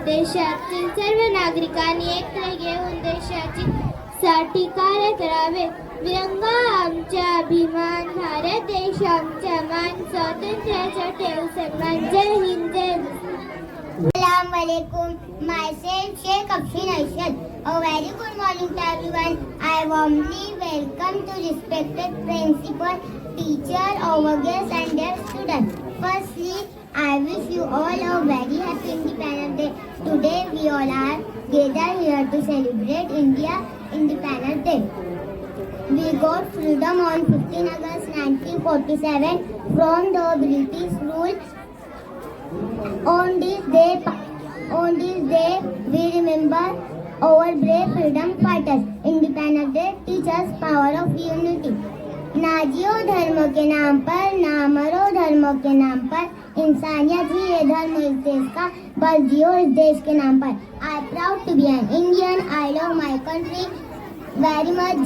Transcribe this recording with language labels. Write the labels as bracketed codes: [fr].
[mr] देशातील सर्व नागरिकांनी एकत्र येऊन देशाची साठी कार्य करावे. तिरंगा आमचा अभिमान, भारत देश आमचा मान, स्वातंत्र्याचा ठेव सन्मान. जय हिंद, जय [ar] Assalamu alaikum. [en] Myself Sheikh Afshin Aishad. A very good morning to everyone. I warmly welcome to respected principal, teacher, our guests and their students. Firstly, I wish you all a very happy Independence Day. Today we all are gathered here to celebrate India Independence Day. We got freedom on 15 August 1947 from the British rule. On this day, we remember our brave freedom fighters. Independence Day teaches power of unity. [hi] ना जियो धर्म के नाम पर, ना मरो धर्म के नाम पर, इंसानियत ही ये धर्म इस देश का, बस जियो इस देश के नाम पर. [en] I am proud to be an Indian. I love my country very much.